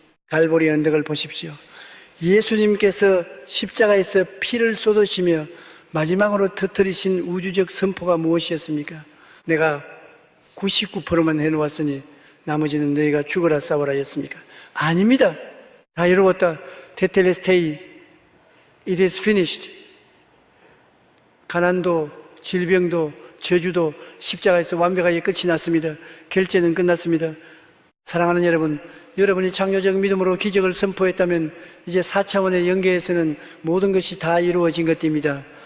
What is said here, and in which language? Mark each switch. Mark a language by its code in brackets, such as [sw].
[ko] 갈보리 언덕을 보십시오. 예수님께서 십자가에서 피를 쏟으시며 마지막으로 터뜨리신 우주적 선포가 무엇이었습니까? 내가 99%만 해놓았으니 나머지는 너희가 죽어라 싸워라 였습니까? 아닙니다. 다 이루었다. [en] 테텔레스테이 It is finished. [ko] 가난도 질병도 저주도 십자가에서 완벽하게 끝이 났습니다. 결제는 끝났습니다. 사랑하는 여러분, 여러분이 창조적 믿음으로 기적을 선포했다면 이제 4차원의 영계에서는 모든 것이 다 이루어진 것입니다.